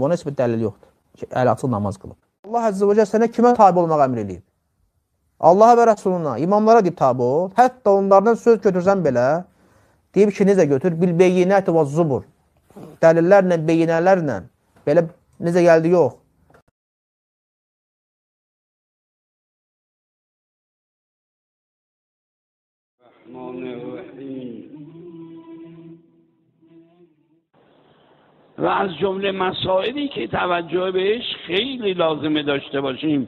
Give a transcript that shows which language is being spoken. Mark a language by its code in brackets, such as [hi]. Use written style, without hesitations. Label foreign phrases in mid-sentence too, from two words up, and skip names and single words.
[az] Ona heç bir dəlil yoxdur ki, əli açıq namaz qılıb. Allah Əzzə və Cəllə sənə kimə tabi olmaq əmr edib? Allaha və Rəsuluna, imamlara deyib tabi ol. Hətta onlardan söz götürsən belə, deyib ki, necə götür? [ar] بالبينات والزبر. [az] Dəlillərlə, beyinələrlə. Belə necə gəldi, yox. [fa] و از جمله مسائلی که توجه بهش خیلی لازمه داشته باشیم،